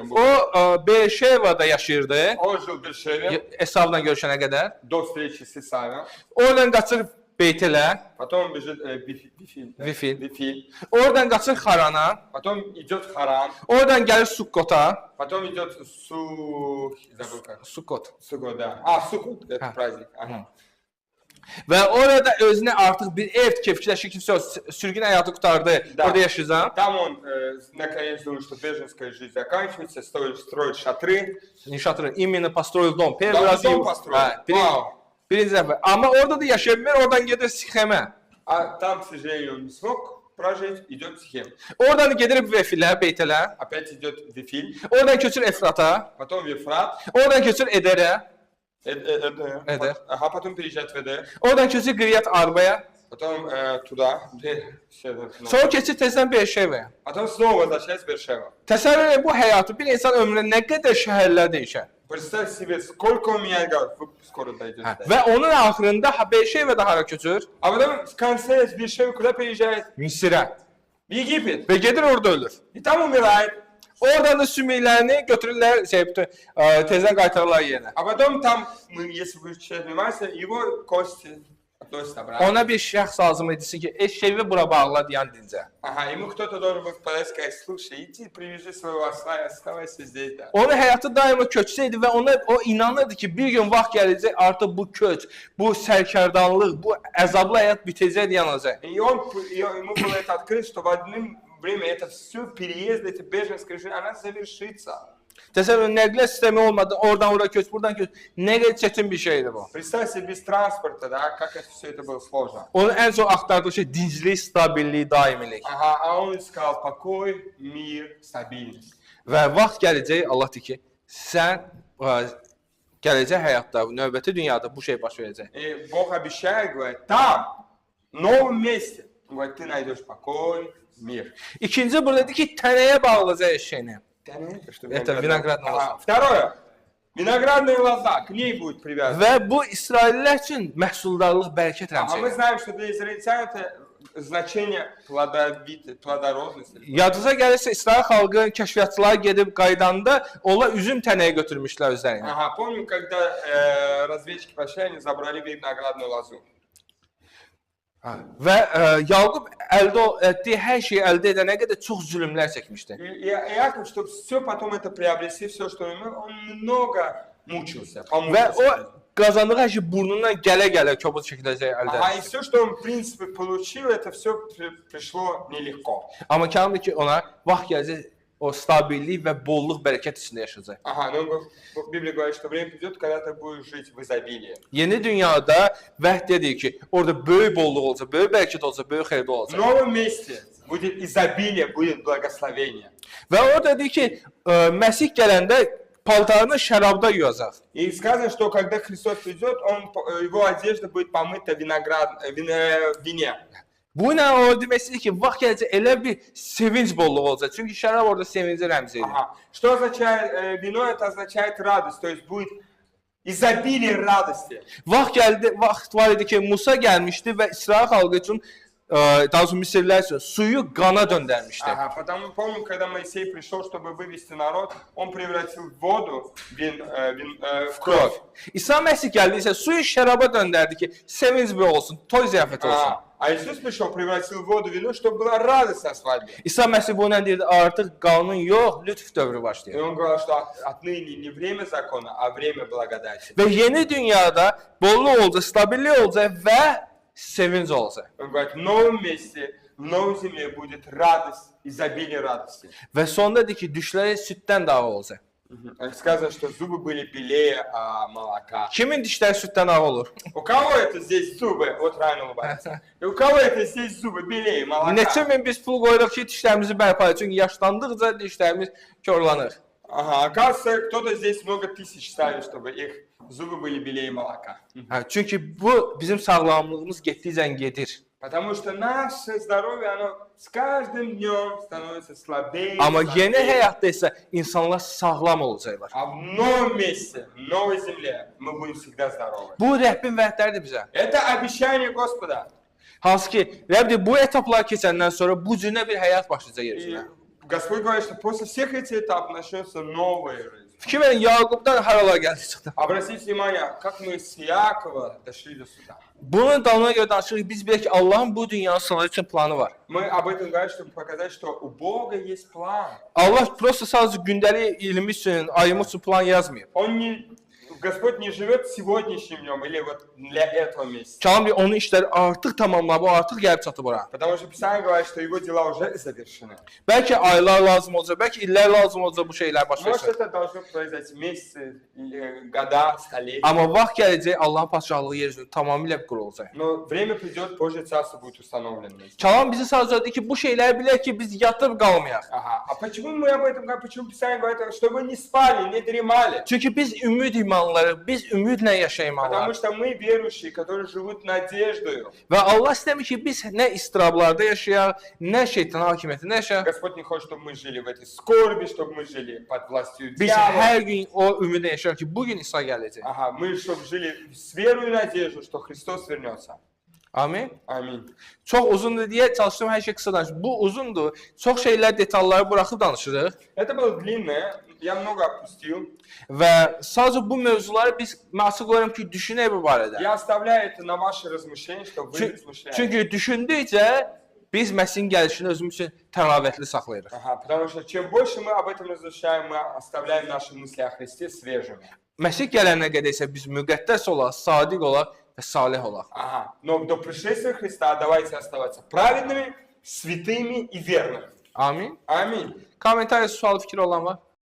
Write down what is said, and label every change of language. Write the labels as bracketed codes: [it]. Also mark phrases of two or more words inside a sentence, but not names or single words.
[ru] Он, [az] O Beerşevada yaşayırdı, [ru] он жил в Бершеве [az] Esavla görüşənə qədər. [ru] до встречи с Исавом. [az] Oradan qaçır Beytelə, [ru] Потом он бежит Vifil. Вифиль. [az] Oradan qaçır Xarana, [ru] Потом идет в Харан. [az] oradan gəlir Sukkota. [ru] Потом идет забыл как. [az] Sukkot. [ru] Сугод, да. Сукот, это праздник. Ага. [az] Və orada özünə artıq bir ev fikirləşir ki, sürgün həyatı qurtardı, [ru] Da. [az] orada yaşayacaq. [ru] Там он наконец думает, что беженская жизнь заканчивается, строит шатры. İnşaatını именно построил дом. Dom построил. Вау. [az] Birinci dəfə. Amma orada da yaşaya bilmir, oradan gedir Sixemə. [ru] А там, к сожалению, он не смог прожить, идет в Сихем. [az] Oradan gedir Vefilə, Beytelə. [ru] Опять идет в Вифиль, [az] Oradan köçür Efrata. [ru] потом в Ефрат, [az] Oradan köçür Edərə. [ru] Эдер. Ага, потом переезжает в Эдер, [az] Oradan köçür Qiriyyat Arbaya. [ru] потом туда, [az] Sonra keçir tezdən Beerşevəyə. [ru] потом снова возвращается в Бершева. [az] Təsəvvür edin bu həyatı bir insan ömründə nə qədər şəhərlər dəyişər. [ru] Представь себе, сколько у меня город, вы скоро дойдете. [az] Və onun axırında Beerşevədə hara köçür? [ru] А потом в конце с Бершевы куда переезжает? [az] Misirə. [ru] В Египет. [az] Və gedir orada ölür. [ru] И там умирает. [az] Oradan da sümüklərini götürürlər, tezdən qaytarırlar yerinə. [ru] А потом там, если вы читать внимательно, его кости относятся обратно. [az] Ona bir şəxs lazım idi ki, eşeği bura bağla deyən dincə. [ru] Ага, ему кто-то должен был подать и сказать, слушай, иди привяжи своего осла и оставайся здесь, да. [az] Onun həyatı daima köçsəydi və o inanırdı ki, bir gün vaxt gələcək, artıq bu köç, bu sərkərdanlıq, bu əzablı həyat bitəcək, yanacaq. [ru] И ему было это открыто, что в одно время это все переезд, эта беженская жизнь, она завершится. [az] Təsəvvür nəqliyyat sistemi olmadı, oradan ora köç, buradan köç. Nə qədər çətin bir şeydir bu. [ru] Представь себе без транспорта, да, как это все это было сложно. [az] Onun ən çox axtardığı şey dinclik, stabillik, daimilik. [ru] Ага, а он искал покой, мир, стабильность. [az] Və vaxt gələcək, Allah deyir ki, sən gələcək həyatda, növbəti dünyada bu şey baş verəcək. [ru] И Бог обещает, говорит, там, в новом месте, говорит, ты найдешь покой, мир. [az] İkinci burada deyir ki, tənəyə bağlayacaq eşeğini. [ru] Это виноградная лоза. Ага, второе, виноградная лоза, к ней будет привязана. [az] Və bu İsraillilər üçün məhsuldarlıq, bərəkət [ru] А мы [az] rəmzidir. [ru] знаем, что для израильтян это значение плодородности. [az] Yadınıza gəlirsə, İsrail xalqı kəşfiyyatçılar gedib qaydanda onlar üzüm tənəyi götürmüşlər özlərinə. [ru] Ага, помню, когда разведчики пошли, они забрали виноградную лозу. [az] Və Yaqub əldə etdiyi hər şeyi əldə edənə qədər çox zülmlər çəkmişdi. [ru] И Иаков, чтобы все потом это приобрести, все, что имел, он много мучился, [az] Və [ru] помучился. [az] o qazandığı hər şey burnundan gələ-gələ kobud şəkildə əldə [ru] Ага, и [az] etdi. [ru] все, что он, в принципе, получил, это все пришло нелегко. [az] Amma Kəlam ki, ona vaxt gələcək, o stabillik və bollluq, bərəkət içində yaşayacaq. [ru] Ага, но Библия говорит, что время придет, когда ты будешь жить в изобилии. [az] Yeni dünyada vəht dedik ki, orada böyük bolluq olacaq, böyük bərəkət olacaq, böyük xeyir [ru] В [az] olacaq. [ru] новом месте будет изобилие, будет благословение. [az] Və orada deyir ki, Məsih gələndə paltarını şərabda yuyacaq. [ru] И сказано, что когда Христос придет, его одежда будет помыта в вине. [az] Bu ilə o demək istəyir ki, vaxt gələcək elə bir sevinç bolluğu olacaq. Çünki şərab orada sevinci rəmzi edir. [ru] Ага. Что означает вино? Это означает радость, то есть будет изобилие радости. [az] Vaxt var idi ki, Musa gəlmişdi və İsrail xalqı üçün, daha doğrusu Misirlər üçün suyu qana döndərmişdi. [ru] Ага, потому помню, когда Моисей пришел, чтобы вывести народ, он превратил воду в кровь. [az] İsa Məsih gəldi isə suyu şəraba döndərdi ki, sevinç bir olsun, toy ziyafəti olsun. [ru] А Иисус пришел, превратил воду в вино, чтобы была радость на свадьбе. [az] İsa Məsih bu ilə deyirdi, artıq qanun yox, lütf dövrü [ru] И [az] başlayır. [ru] он говорил, что отныне не время закона, а время благодати. [az] Və yeni dünyada bolluq olacaq, stabillik olacaq və sevinç olacaq. [ru] Он говорит, в новом месте, в новой земле будет радость, изобилие радости. [az] Və sonda deyir ki, düşləri süddən daha olacaq. [ru] Сказано, что зубы были белее молока. [az] Kimin dişləri süddən ağ olur? [ru] У кого это здесь зубы? Вот Райан улыбается. И у кого это здесь зубы белее молока? [az] Neçə min biz pul qoyuruq ki, dişlərimizi bərpa edək. Çünki yaşlandıqca dişlərimiz korlanır. [ru] Ага, оказывается, кто-то здесь много тысяч ставит, чтобы их зубы были белее молока. [az] Çünki bu bizim sağlamlığımız getdikcə gedir. [ru] Потому что наше здоровье, оно с каждым днем становится слабее. [az] Amma yeni [ru] слабее. [az] həyatda isə insanlar sağlam olacaqlar. [ru] А в новом месте, в новой земле мы будем всегда здоровы. [az] Bu Rəbbin vədləridir bizə. [ru] Это обещание Господа. [az] Hansı ki, Rəbb deyir, bu etapları keçəndən sonra bu cürə bir həyat başlayacaq yer [ru] И [az] üzrə. [ru] Господь говорит, что после всех этих этапов начнется новая жизнь. [az] Fikir verin, Yaqubdan haralar gəldi çıxdı. [ru] Обратите внимание, как мы с Иакова dошли до сюда. [az] Bunun dalına görə danışırıq, biz bilək ki, Allahın bu dünyanın sonu üçün planı var. [ru] Мы об этом говорим, чтобы показать, что у Бога есть план. [az] Allah prosta sadəcə gündəlik ilmi üçün, ayımız üçün plan yazmayıb. [ru] Господь не живет сегодняшним днем или вот для этого месяца. [az] Kəlam deyir, onun işləri artıq tamamlanıb, o artıq gəlib çatıb ora. [ru] Потому что Писание говорит, что его дела уже завершены. [az] Bəlkə aylar lazım olacaq, bəlkə illər lazım olacaq bu şeylər baş [ru] Может, [az] versin. [ru] это должно произойти месяцы, года, столетия. [az] Amma vaxt gələcək, Allahın padşahlığı yer üzrə tamamilə qurulacaq. [ru] Но время придет, Божье царство будет установлено. [az] Kəlam bizi sadəcə deyir ki, bu şeyləri bilək ki, biz yatıb qalmayaq. [ru] Ага. А почему мы об этом говорим? Почему Писание говорит, что вы не спали, не дремали? [az] Çünki biz ümid imanları, biz ümidlə yaşaymalıyıq. [ru] Потому что мы верующие, которые живут надеждою. [az] Və Allah istəmir ki, biz nə istirablarda yaşayaq, nə şeytan hakimiyyətində yaşayaq. [ru] Господь не хочет, чтобы мы жили в этой скорби, чтобы мы жили под властью [az] Biz [ru] дьявола. [az] hər gün o ümidlə yaşayaq ki, bugün İsa gələcək. [ru] Ага, мы чтобы жили с верой и надеждой, что Христос вернется. [az] Amin. [ru] Amин. [az] Çox uzundur deyə çalışdım hər şey qısa danışım. Bu uzundur. Çox şeylər, detalları buraxıb danışırıq. [ru] Это было длинное, я много опустил. [az] Və sadəcə bu mövzuları biz açıq qoyuram ki, düşünək bu barədə. [ru] Я оставляю это на ваши размышления, чтобы вы размышляли. [az] Çünki düşündükcə biz Məsihin gəlişini özümüz üçün təravətli saxlayırıq. [ru] Ага, потому что чем больше мы об этом размышляем, мы оставляем наши мысли о Христе свежими. [az] Məsih gələnə qədər isə biz müqəddəs olaq, sadiq olaq və salih olaq. [ru] Ага, но до пришествия Христа давайте оставаться праведными, святыми и верными. [az] Amin. [ru] Аминь. [az] Kommentariya, sual, fikir olan var?